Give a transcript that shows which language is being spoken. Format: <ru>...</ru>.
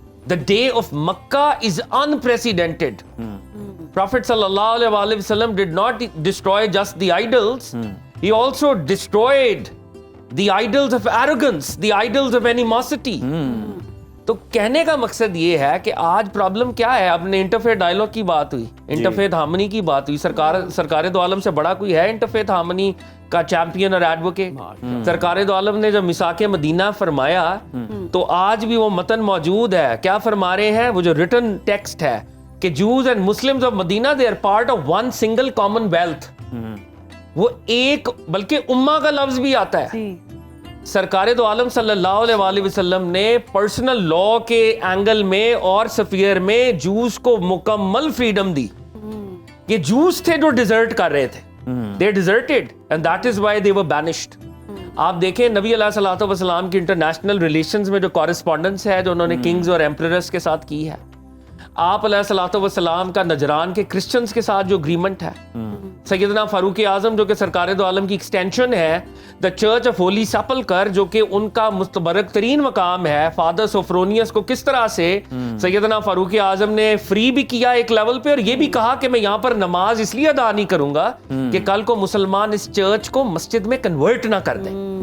<en>The day of Makkah is unprecedented. Prophet sallallahu alaihi wasallam did not destroy just the idols. He also destroyed the idols of arrogance, the idols of animosity.</en> <ur>تو کہنے کا مقصد یہ ہے کہ آج problem کیا ہے. اب نے انٹرفیت ڈائلاگ کی بات ہوئی, انٹرفیت ہارمنی کی بات ہوئی. سرکار دو عالم سے بڑا کوئی ہے انٹرفیت ہارمنی کا چیمپئن اور ایڈوکیٹ؟ سرکار دو عالم نے جب میثاق مدینہ فرمایا تو آج بھی وہ متن موجود ہے. کیا فرما رہے ہیں؟ وہ جو ریٹن ٹیکسٹ ہے کہ</ur> <en>Jews and Muslims of Medina, they are part of one single commonwealth.</en> <ur>وہ ایک بلکہ امہ کا لفظ بھی آتا ہے. سرکار دو عالم صلی اللہ علیہ وآلہ وسلم نے پرسنل لا کے اینگل میں اور سفیر میں جوز کو مکمل فریڈم دی. یہ جوز تھے جو ڈیزرٹ کر رہے تھے.</ur> <en>They deserted and that is why they were banished.</en> <ur>آپ دیکھیں نبی علیہ الصلوۃ والسلام کی انٹرنیشنل ریلیشنز میں جو کورسپونڈنس ہے جو انہوں نے کنگز اور ایمپررز کے ساتھ کی ہے, آپ علیہ الصلوۃ والسلام کا نجران کے کرسچنز کے ساتھ جو اگریمنٹ ہے, سیدنا فاروق اعظم جو کہ سرکار دو عالم کی ایکسٹینشن ہے, دا چرچ آف ہولی سیپلکر جو کہ ان کا مستبرک ترین مقام ہے, فادر سوفرونیس کو کس طرح سے سیدنا فاروق اعظم نے فری بھی کیا ایک لیول پہ, اور یہ بھی کہا کہ میں یہاں پر نماز اس لیے ادا نہیں کروں گا کہ کل کو مسلمان اس چرچ کو مسجد میں کنورٹ نہ کر دیں.</ur>